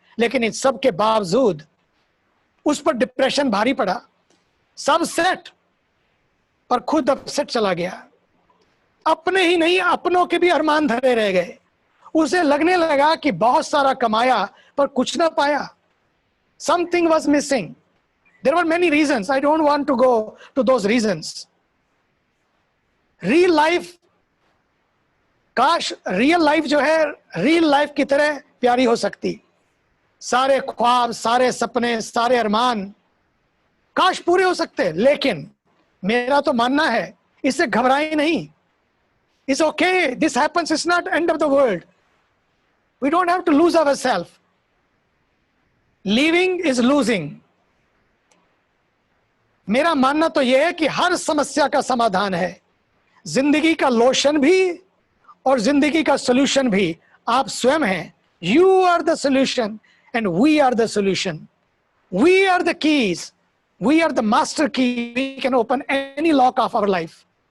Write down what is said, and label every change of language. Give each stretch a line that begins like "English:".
Hindi: लेकिन इन सब के बावजूद उस पर डिप्रेशन भारी पड़ा, सब सेट, पर खुद अपसेट चला गया। अपने ही नहीं, अपनों के भी अरमान धरे रह गए। उसे लगने लगा कि बहुत सारा कमाया पर कुछ ना पाया।
English: Something was missing. There were many reasons. I don't want to go to those reasons.
Hindi: Real life, काश रियल लाइफ जो है रियल लाइफ की तरह प्यारी हो सकती। सारे ख्वाब, सारे सपने, सारे अरमान काश पूरे हो सकते। लेकिन मेरा तो मानना है, इससे घबराएं नहीं।
English: It's okay. This happens. It's not end of the world. We don't have to lose ourselves. Leaving is losing.
Hindi: मेरा मानना तो यह है कि हर समस्या का समाधान है। जिंदगी का लोशन भी और जिंदगी का सोल्यूशन भी आप स्वयं हैं।
English: You are the solution and we are the solution. We are the keys. We are the master key. We can open any lock of our life.